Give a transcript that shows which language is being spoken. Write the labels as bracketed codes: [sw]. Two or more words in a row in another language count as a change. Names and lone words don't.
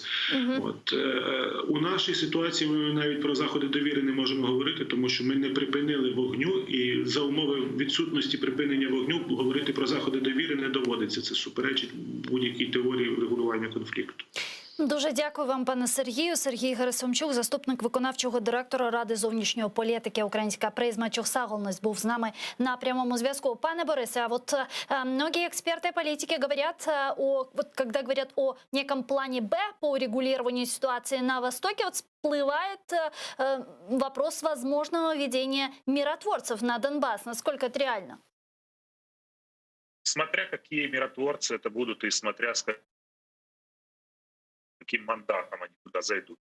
[uk] От, у нашій ситуації ми навіть про заходи довіри не можемо говорити, тому що ми не припинили вогню, і за умови відсутності припинення вогню говорити про заходи довіри не доводиться. Це суперечить будь-якій теорії врегулювання конфлікту. Дуже дякую вам, пане Сергію. Сергій Герасимчук, заступник виконавчого директора Ради зовнішньої політики Українська призма Чухсаголність, був з нами на прямому зв'язку. [ru] Пане Борисе, а вот многие эксперты политики говорят, когда говорят о неком плане «Б» по урегулированию ситуации на Востоке, вот всплывает вопрос возможного введения миротворцев на Донбасс. Насколько это реально? Смотря какие миротворцы это будут и смотря с каким мандатом они туда зайдут.